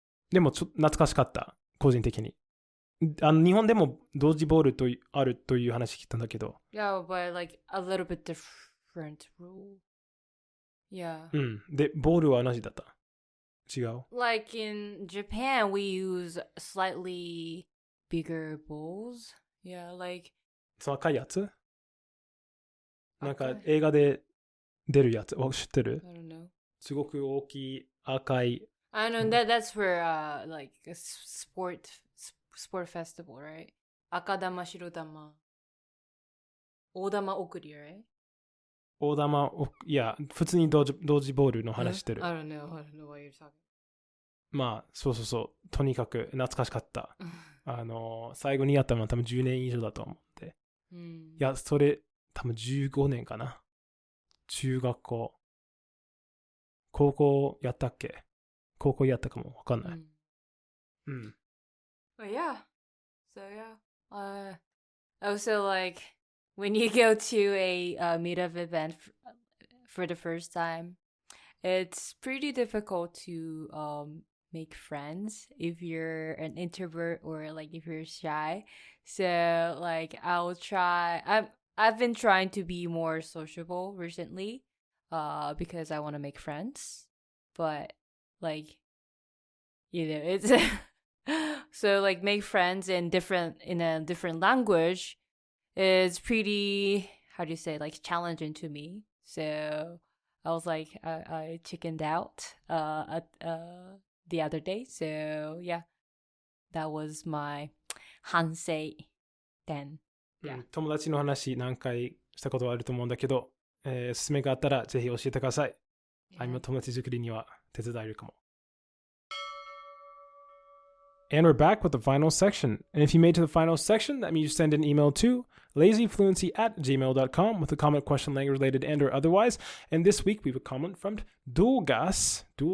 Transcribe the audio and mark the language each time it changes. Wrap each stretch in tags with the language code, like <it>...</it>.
<ja>でも懐かしかった、個人的に。日本でもドッジボールとあるという話聞いたんだけど。</ja> <en>Yeah, but like a little bit different rule. Yeah.</en> <ja>で、ボールは同じだった？違う？</ja> <en>Like in Japan, we use slightly bigger balls. Yeah, like</en> <ja>その赤いやつ？なんか映画で出るやつ。知ってる？</ja> <en>I don't know.</en> <ja>すごく大きい赤い。</ja> <en>I know that's for like a sport festival, right?</en> <ja>赤玉、白玉、大玉送り、 right? 大玉、いや、普通にドッジボールの話してる。</ja> <en>I don't know what you're talking</en> <ja>about. そう。とにかく懐かしかった。最後にやったのは多分10年以上だと思って。いや、それ多分15年かな。中学校。高校やったっけ？高校やったかもわかんない。</ja> <en>But yeah. So yeah. Also like when you go to a meetup event for the first time, it's pretty difficult to make friends if you're an introvert or like if you're shy. So like I've been trying to be more sociable recently because I want to make friends. But like, you know, it's So like make friends in a different language is pretty, how do you say, like challenging to me. So I was like, I chickened out the other day. So yeah, that was my 反省 then. Yeah.</en> <ja>友達の話何回したことはあると思うんだけど、おすすめがあったらぜひ教えてください。今友達作りには手伝えるかも。</ja> <en>And we're back with the final section. And if you made it to the final section, that means you send an email to lazyfluency@gmail.com with a comment, question, language related, and or otherwise. And this week we have a comment from Dolgas.</en>